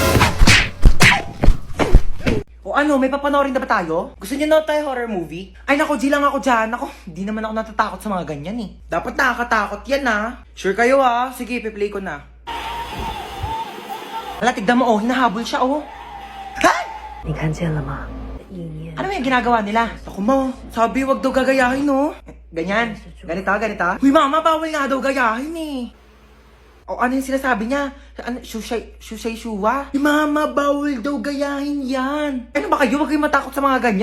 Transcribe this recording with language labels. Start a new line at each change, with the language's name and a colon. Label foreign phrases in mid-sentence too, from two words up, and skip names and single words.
Filipino: Ano, may papanoorin na ba tayo? Gusto niyo na tayo horror movie? Ay nako, G lang ako dyan. Ako, di naman ako natatakot sa mga ganyan eh. Dapat nakakatakot yan ha. Sure kayo ha? Sige, piplay ko na. Hala, tignan mo hinahabol siya Ha?
Chinese: 你看见了吗？意念
Filipino: Ano yung ginagawa nila? Ako mo, sabi wag daw gagayahin Ganyan, ganito. Uy mama, bawal nga daw gayahin eh. Ano yung sinasabi niya? Shushay shuwa? Mama, bawal daw gayahin yan. Ano ba kayo? Huwag kayong matakot sa mga ganyan.